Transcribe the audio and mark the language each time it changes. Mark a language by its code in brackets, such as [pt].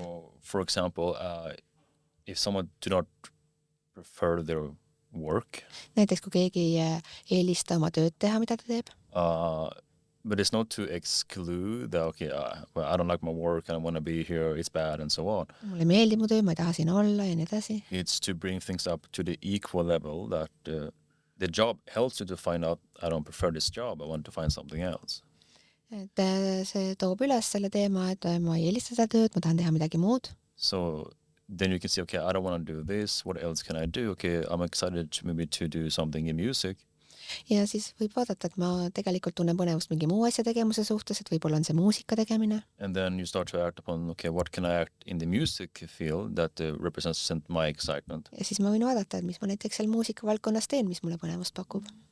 [en] So, for example, if someone do not prefer their work, [et] Näiteks kui keegi ei eelista oma tööd teha, mida ta teeb, [en] but it's not to exclude that, okay, well, I don't like my work, I don't want to be here, it's bad, and so on. [et] mulle meeldib mu töö, ma ei taha siin olla ja nii edasi. [en] It's to bring things up to the equal level that the job helps you to find out, I don't prefer this job, I want to find something else. [et] Et see toob üles selle teema, et ma ei eelista seda tööd, ma tahan teha midagi muud. [en] So then you can say, okay, I don't want to do this, what else can I do? Okay, I'm excited maybe to do something in music. [et] Ja siis võib vaadata, et ma tegelikult tunnen põnevust mingi muu asja tegemuse suhtes, et võib-olla on see muusika tegemine. [en] And then you start to act upon, okay, what can I act in the music field that represents my excitement? [et] Ja siis ma võin vaadata, et mis ma näiteks seal muusika valdkonnas teen, mis mulle põnevust pakub.